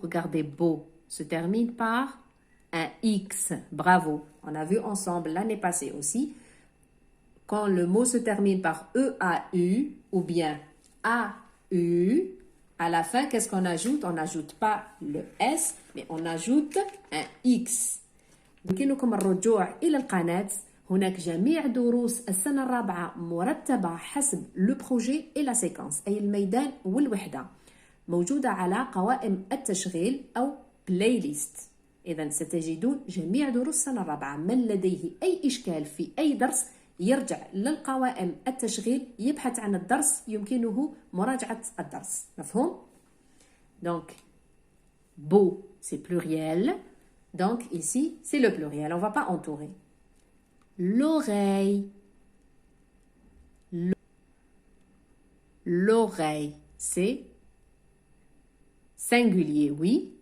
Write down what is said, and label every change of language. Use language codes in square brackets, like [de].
[fr] Regardez, beau se termine par un X. Bravo. On a vu ensemble l'année passée aussi. Quand le mot se termine par E-A-U ou bien A-U, à la fin, qu'est-ce qu'on ajoute? On n'ajoute pas le S, mais on ajoute un X. [ar] يمكنكم الرجوع إلى القناة. هناك جميع دروس السنة الرابعة مرتبة حسب لو بروجي [fr] et la séquence [ar] أي الميدان والوحدة موجودة على قوائم التشغيل أو بلاي ليست. إذا ستجدون جميع دروس السنة الرابعة. من لديه أي إشكال في أي درس يرجع للقوائم التشغيل يبحث عن الدرس يمكنه مراجعة الدرس. مفهوم؟ [fr] Donc, beau, c'est pluriel. Donc, ici, c'est le pluriel. On ne va pas entourer. L'oreille. L'oreille, c'est singulier, oui.